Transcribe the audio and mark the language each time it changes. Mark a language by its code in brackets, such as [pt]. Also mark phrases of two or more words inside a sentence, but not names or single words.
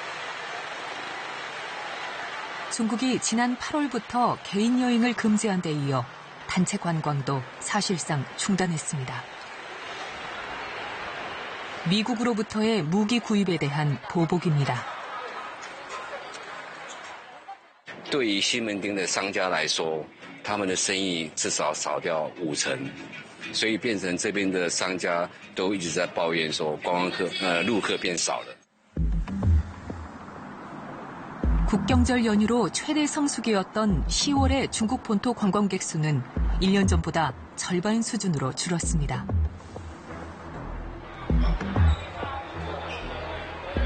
[ko] 중국이 지난 8월부터 개인 여행을 금지한 데 이어 단체 관광도 사실상 중단했습니다. 미국으로부터의 무기 구입에 대한 보복입니다. [zh] 对于西门町的商家来说，他们的生意至少少掉50%，所以变成这边的商家都一直在抱怨说，陆客变少了。 [ko] 국경절 연휴로 최대 성수기였던 10월의 중국 본토 관광객 수는 1년 전보다 절반 수준으로 줄었습니다.